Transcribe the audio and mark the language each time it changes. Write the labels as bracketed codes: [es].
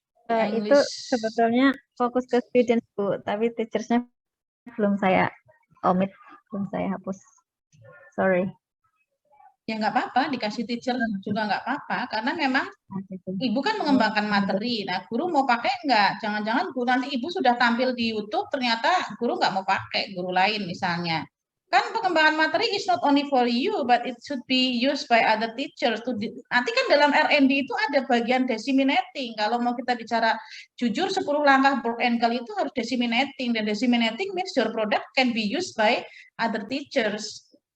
[id] itu sebetulnya fokus ke students Bu, tapi teachersnya belum saya omit, belum saya hapus. Sorry. Ya nggak apa-apa, dikasih teacher juga nggak apa-apa, karena memang Ibu kan mengembangkan materi. Nah, guru mau pakai nggak? Jangan-jangan nanti Ibu sudah tampil di YouTube, ternyata guru nggak mau pakai, guru lain misalnya. Kan pengembangan materi [en] is not only for you, but it should be used by other teachers. [id] Nanti kan dalam R&D itu ada bagian disseminating. Kalau mau kita bicara jujur, 10 langkah Brock and Gall itu harus disseminating. [en] Dan disseminating means your product can be used by other teachers.